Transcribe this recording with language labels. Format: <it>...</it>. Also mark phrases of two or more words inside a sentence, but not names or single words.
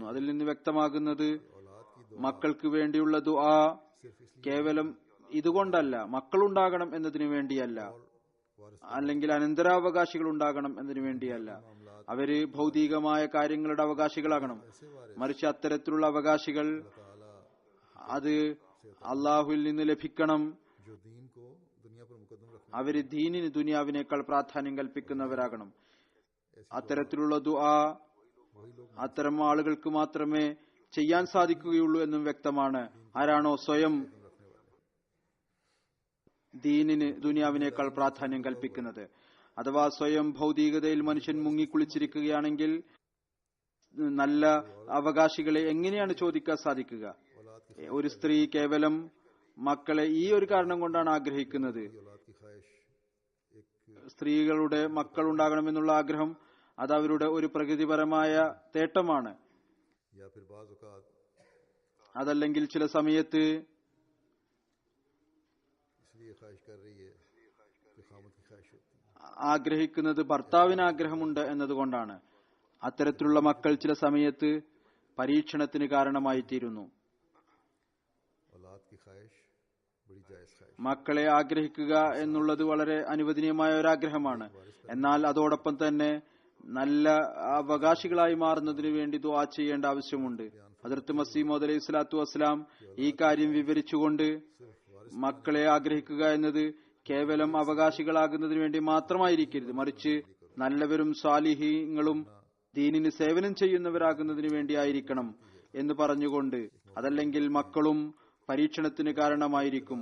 <ml>അതിൽ നിന്ന് വ്യക്തമാകുന്നത് മക്കൾക്ക് വേണ്ടിയുള്ള ദുആ കേവലം ഇതുകൊണ്ടല്ല, മക്കളുണ്ടാകണം എന്നതിനു വേണ്ടിയല്ല, അല്ലെങ്കിൽ അനന്തരാവകാശികൾ ഉണ്ടാകണം എന്നതിനു വേണ്ടിയല്ല. അവര് ഭൗതികമായ കാര്യങ്ങളുടെ അവകാശികളാകണം. മറിച്ച് അത്തരത്തിലുള്ള അവകാശികൾ അത് അള്ളാഹുവിൽ നിന്ന് ലഭിക്കണം.</ml> <ur>جو دین کو دنیا پر مقدم رکھنے</ur> <ml>അവര് ദീനിന് ദുനിയാവിനേക്കാൾ പ്രാധാന്യം കൽപ്പിക്കുന്നവരാകണം. അത്തരത്തിലുള്ള ദുആ അത്തരം ആളുകൾക്ക് മാത്രമേ ചെയ്യാൻ സാധിക്കുകയുള്ളൂ എന്നും വ്യക്തമാണ്. ആരാണോ സ്വയം ദീനിന് ദുനിയാവിനേക്കാൾ പ്രാധാന്യം കൽപ്പിക്കുന്നത്, അഥവാ സ്വയം ഭൗതികതയിൽ മനുഷ്യൻ മുങ്ങിക്കുളിച്ചിരിക്കുകയാണെങ്കിൽ നല്ല അവകാശികളെ എങ്ങനെയാണ് ചോദിക്കാൻ സാധിക്കുക? ഒരു സ്ത്രീ കേവലം മക്കളെ ഈ ഒരു കാരണം കൊണ്ടാണ് ആഗ്രഹിക്കുന്നത്.</ml> <ur>اولاد کی خواہش ایک</ur> <ml>സ്ത്രീകളുടെ മക്കൾ ഉണ്ടാകണമെന്നുള്ള ആഗ്രഹം അത് അവരുടെ ഒരു പ്രകൃതിപരമായ തേട്ടമാണ്.</ml> <ur>یا پھر بعض اوقات</ur> <ml>അതല്ലെങ്കിൽ ചില സമയത്ത്</ml> <ur>اس لیے خواہش کر رہی ہے کہ خامد کی خواہش ہوتی ہے.</ur> <ml>ആഗ്രഹിക്കുന്നത് ഭർത്താവിന് ആഗ്രഹമുണ്ട് എന്നതുകൊണ്ടാണ്. അത്തരത്തിലുള്ള മക്കൾ ചില സമയത്ത് പരീക്ഷണത്തിന് കാരണമായി തീരുന്നു.</ml> <ur>اولاد کی خواہش بڑی جائز خواہش.</ur> <ml>മക്കളെ ആഗ്രഹിക്കുക എന്നുള്ളത് വളരെ അനുവദനീയമായ ഒരാഗ്രഹമാണ്. എന്നാൽ അതോടൊപ്പം തന്നെ നല്ല അവകാശികളായി മാറുന്നതിന് വേണ്ടി ദുആ ചെയ്യേണ്ട ആവശ്യമുണ്ട്. ഹദ്റത്ത് മസീഹ് മൗഊദ്</ml> <ar>عليه الصلاة والسلام</ar> <ml>ഈ കാര്യം വിവരിച്ചുകൊണ്ട് മക്കളെ ആഗ്രഹിക്കുക എന്നത് കേവലം അവകാശികളാകുന്നതിന് വേണ്ടി മാത്രമായിരിക്കരുത്, മറിച്ച് നല്ലവരും സാലിഹീങ്ങളും ദീനിന് സേവനം ചെയ്യുന്നവരാകുന്നതിന് വേണ്ടിയായിരിക്കണം എന്ന് പറഞ്ഞുകൊണ്ട്, അതല്ലെങ്കിൽ മക്കളും പരീക്ഷണത്തിന് കാരണമായിരിക്കും.</ml>